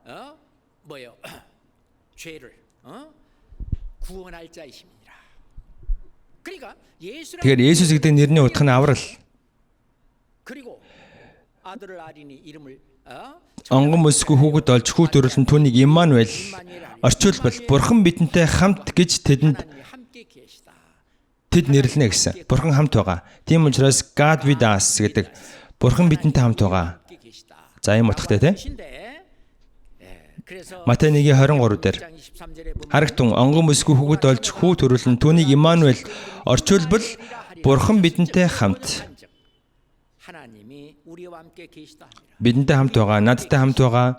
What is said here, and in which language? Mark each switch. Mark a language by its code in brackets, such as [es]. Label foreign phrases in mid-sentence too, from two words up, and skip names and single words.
[mn] Тэгэхээр Есүс гэдэг нэрний утга нь аврал. Онгон бүсгүй хүүхэд олж хүү төрүүлэн түүнийг Иммануэль орчуулбал Бурхан бидэнтэй хамт гэж тэд нэрлэнэ гэсэн. Бурхан хамт байгаа. Тийм учраас [en] God with us [mn] гэдэг Бурхан бидэнтэй хамт байгаа. За ийм утгатай тий. Матай 1:23 дээр харагтун онгон бүсгүй хүүхэд олж хүү төрүүлэн түүнийг Иммануэль орчуулбал Бурхан бидэнтэй хамт. Бидэнтэй хамт байгаа, надтай хамт байгаа.